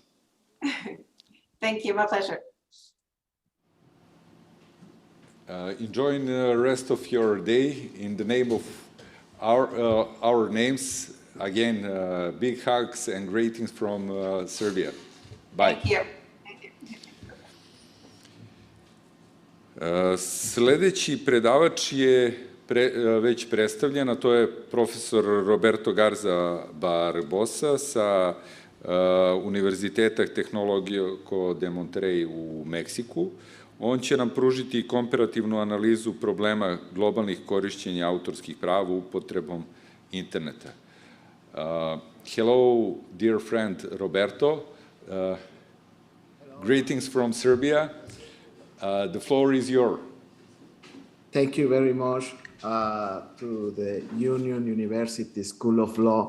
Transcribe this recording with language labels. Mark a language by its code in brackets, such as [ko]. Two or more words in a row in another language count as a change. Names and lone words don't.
[en] Thank you, my pleasure. Enjoying the rest of your day in the name of our names. Again, big hugs and greetings from Serbia. Bye. Thank you. [sr] Sledeći predavač je već predstavljen, a to je profesor Roberto Garza Barbosa sa Univerziteta Tecnologico de Monterrey u Meksiku. On će nam pružiti komparativnu analizu problema globalnih korišćenja autorskih prava upotrebom interneta. [en] Hello, dear friend Roberto. Greetings from Serbia. The floor is yours. Thank you very much to the Union University School of Law.